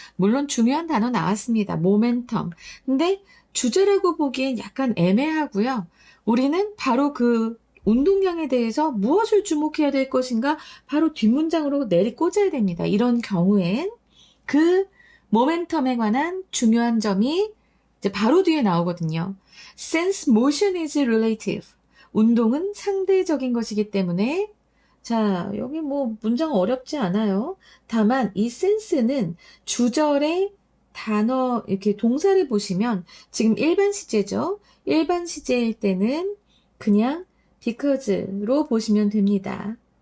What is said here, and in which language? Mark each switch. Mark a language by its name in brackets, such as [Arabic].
[Korean] 물론 중요한 단어 나왔습니다. 모멘텀. 근데 주제라고 보기엔 약간 애매하고요. 우리는 바로 그 운동량에 대해서 무엇을 주목해야 될 것인가 바로 뒷문장으로 내리꽂아야 됩니다. 이런 경우엔 그 모멘텀에 관한 중요한 점이 이제 바로 뒤에 나오거든요. [English] Since motion is relative. [Korean] 운동은 상대적인 것이기 때문에 자, 여기 뭐 문장 어렵지 않아요. 다만 이 sense는 주절의 단어 이렇게 동사를 보시면 지금 일반 시제죠. 일반 시제일 때는 그냥 because로 보시면 됩니다.